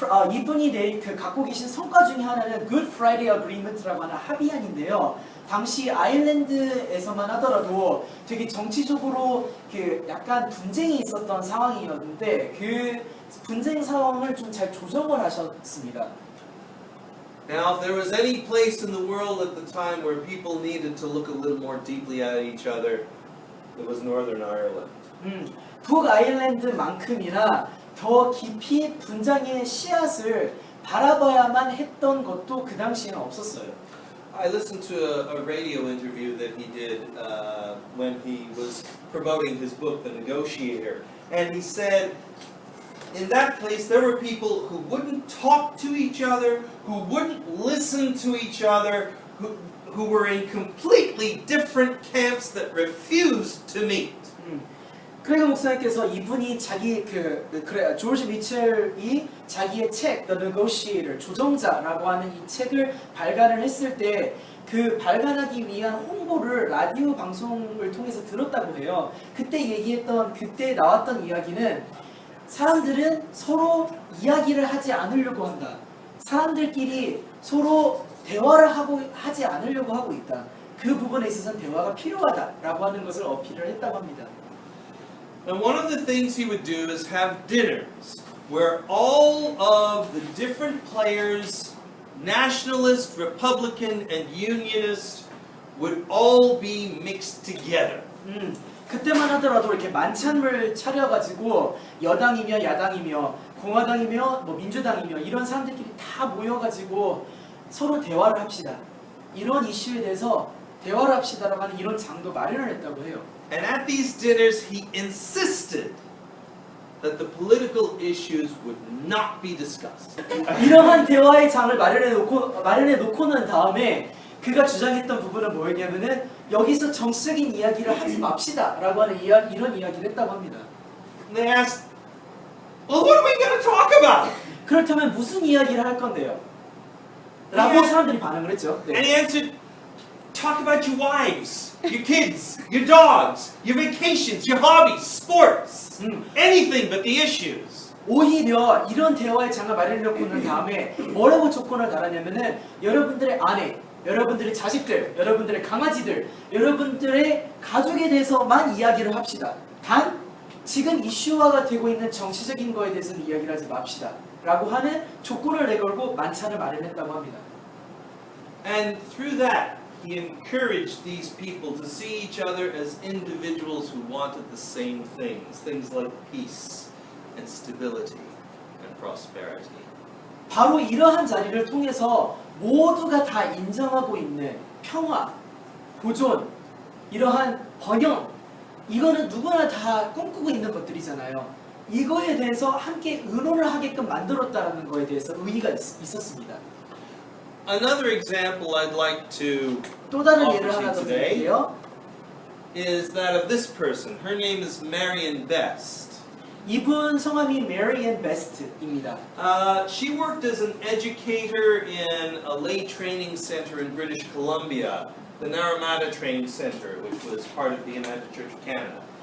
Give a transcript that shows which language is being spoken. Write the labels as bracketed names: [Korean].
[Korean] 이분이 갖고 계신 성과 중에 하나는 Good Friday Agreement라고 하는 합의안인데요. 당시 아일랜드에서만 하더라도 되게 정치적으로 그 약간 분쟁이 있었던 상황이었는데 그 분쟁 상황을 좀 잘 조정을 하셨습니다. [English] Now, if there was any place in the world at the time where people needed to look a little more deeply at each other, it was Northern Ireland. [Korean] 북아일랜드만큼이나 더 깊이 분쟁의 씨앗을 바라봐야만 했던 것도 그 당시에는 없었어요. [English] I listened to a radio interview that he did when he was promoting his book, The Negotiator. And he said, in that place there were people who wouldn't talk to each other, who wouldn't listen to each other, who were in completely different camps that refused to meet. [Korean] 크레이그 목사님께서 이분이 조지 미첼이 자기의 책 The Negotiator, 조정자라고 하는 이 책을 발간을 했을 때 그 발간하기 위한 홍보를 라디오 방송을 통해서 들었다고 해요. 그때 나왔던 이야기는 사람들은 서로 이야기를 하지 않으려고 한다. 사람들끼리 서로 대화를 하지 않으려고 하고 있다. 그 부분에 있어서는 대화가 필요하다라고 하는 것을 어필을 했다고 합니다. [English] And one of the things he would do is have dinners where all of the different players, nationalist, Republican, and unionist, would all be mixed together. [Korean] 그때만 하더라도 이렇게 만찬을 차려가지고 여당이며 야당이며 공화당이며 민주당이며 이런 사람들끼리 다 모여가지고 서로 대화를 합시다. 이런 이슈에 대해서 대화를 합시다라고 하는 이런 장도 마련을 했다고 해요. [English] And at these dinners, he insisted that the political issues would not be discussed. [Korean] 이러한 대화의 장을 마련해 놓고는 다음에 그가 주장했던 부분은 뭐였냐면은 여기서 정치적인 이야기를 하지 맙시다라고 하는 이런 이야기를 했다고 합니다. [English] And they asked, well, what are we going to talk about? [Korean] 그렇다면 무슨 이야기를 할 건데요? 라고 사람들이 반응을 했죠. [English] And he answered, talk about your wives, your kids, your dogs, your vacations, your hobbies, sports, anything but the issues. [Korean] 오히려 이런 대화의 장을 마련해놓고는 다음에 뭐라고 조건을 달았냐면은 여러분들의 아내, 여러분들의 자식들, 여러분들의 강아지들, 여러분들의 가족에 대해서만 이야기를 합시다. 단 지금 이슈화가 되고 있는 정치적인 거에 대해서는 이야기를 하지 맙시다. 라고 하는 조건을 내걸고 만찬을 마련했다고 합니다. [English] And through that, he encouraged these people to see each other as individuals who wanted the same things like peace and stability and prosperity. [Korean] 바로 이러한 자리를 통해서 모두가 다 인정하고 있는 평화, 보존, 이러한 번영, 이거는 누구나 다 꿈꾸고 있는 것들이잖아요. 이거에 대해서 함께 의논을 하게끔 만들었다는 거에 대해서 의의가 있었습니다. [English] Another example I'd like to [Korean] 또 다른 [English] offer [Korean] 예를 [English] to [Korean] 하나 [English] you [Korean] 더 [English] today [Korean] 드릴게요. [English] is that of this person. Her name is Marion Best. [Korean] 이분 성함이 Marion Best입니다. [English] She worked as an educator in a lay training center in British Columbia, the Naramata Training Center, which was part of the United Church of Canada.